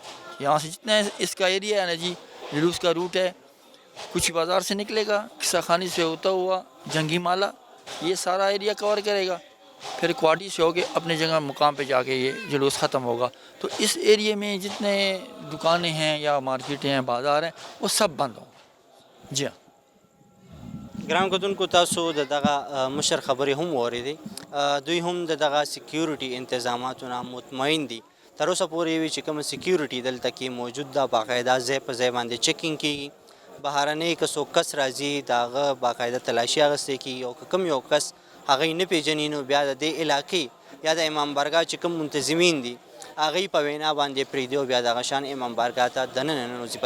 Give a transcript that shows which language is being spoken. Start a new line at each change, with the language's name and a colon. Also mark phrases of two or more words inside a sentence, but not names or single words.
Urdu: یہاں سے جتنا اس کا ایریا ہے نا جی, جلوس کا روٹ ہے, کچھ بازار سے نکلے گا, قصہ خانی سے ہوتا ہوا جنگی مالا, یہ سارا ایریا کور کرے گا, پھر کوارٹی سے ہو کے اپنے جگہ مقام پہ جا کے یہ جلوس ختم ہوگا. تو اس ایریے میں جتنے دکانیں ہیں یا مارکیٹیں ہیں, بازار ہیں, وہ سب بند ہوں. جی ہاں.
Pashto: ګران کتونکو تاسو د دغه مشر خبرې هم واورېدې, دوی هم د دغه سیکیورټي انتظاماتو نه مطمئن دي. تر اوسه پورې وی چې کوم سیکیورټي دلته کې موجود ده باقاعده ځای په ځای باندې چیکینګ کیږي, بهرنۍ که څوک کس راځي د هغه باقاعده تلاشي اخیستې کیږي, او که کوم یو کس هغه یې نه پېژني نو بیا د دې علاقې یا د امام بارګاه چې کوم منتظمین دي هغه په وینا باندې پرېږدي او بیا دغه شان امام بارګاه ته دننه ننوځي.